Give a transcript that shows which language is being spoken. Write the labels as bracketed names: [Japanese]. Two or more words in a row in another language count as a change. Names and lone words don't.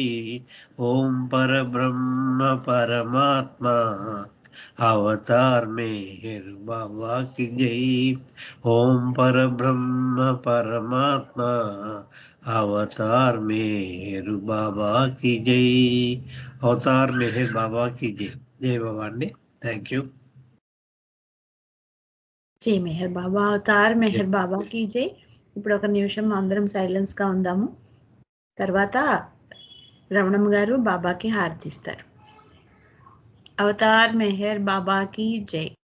[Hindi] ओम पर ब्रह्म परमात्मा अवतार मेहर बाबा की जय। ओम पर ब्रह्म परमात्मा अवतार मेहर बाबा की जय। अवतार मेहर बाबा की जय। जय बाबा अंडी, [English] Thank you. [Telugu] జై మెహర్ బాబా, అవతార్ మెహర్ బాబాకి జై. ఇప్పుడు ఒక నిమిషం అందరం సైలెన్స్ గా ఉందాము. తర్వాత రమణమ్మ గారు బాబాకి హారతిస్తారు. అవతార్ మెహర్ బాబాకి జై.